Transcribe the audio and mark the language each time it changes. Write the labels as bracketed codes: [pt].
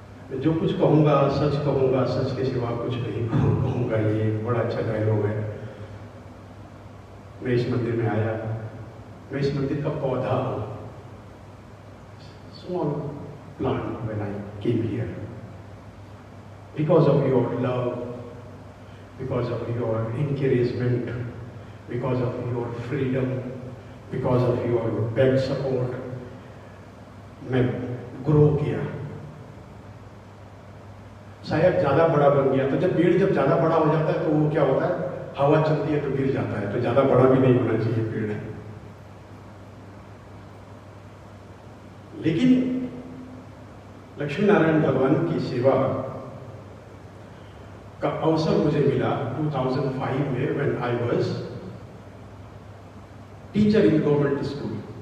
[hi] मैं जो कुछ कहूँगा सच कहूँगा, सच के सिवा कुछ नहीं कहूँगा। ये बड़ा अच्छा डायलॉग है। मैं इस मंदिर में आया, मैं इस मंदिर का पौधा हूँ, [en] small plant when I came here, because of your love, because of your encouragement, because of your freedom, because of your back support, [hi] मैं ग्रो किया। शायद ज़्यादा बड़ा बन गया। तो जब पेड़ जब ज़्यादा बड़ा हो जाता है तो वो क्या होता है, हवा चलती है तो गिर जाता है, तो ज़्यादा बड़ा भी नहीं होना चाहिए पेड़। लेकिन लक्ष्मी नारायण भगवान की सेवा का अवसर मुझे मिला 2005 में, [en] When I was teacher in government school.